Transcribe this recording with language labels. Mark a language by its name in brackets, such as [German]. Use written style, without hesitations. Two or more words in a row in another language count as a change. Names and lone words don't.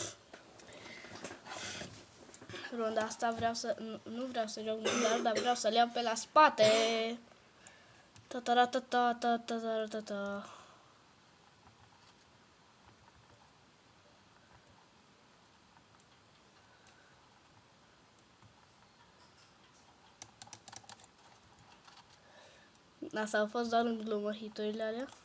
[Romanian] Ronda asta vreau să... Nu vreau să joc mondial, dar vreau să le iau pe la spate. Ta-ta-ra-ta-ta-ta-ta-ta-ta-ta. Asta a fost doar în glumă hiturile alea.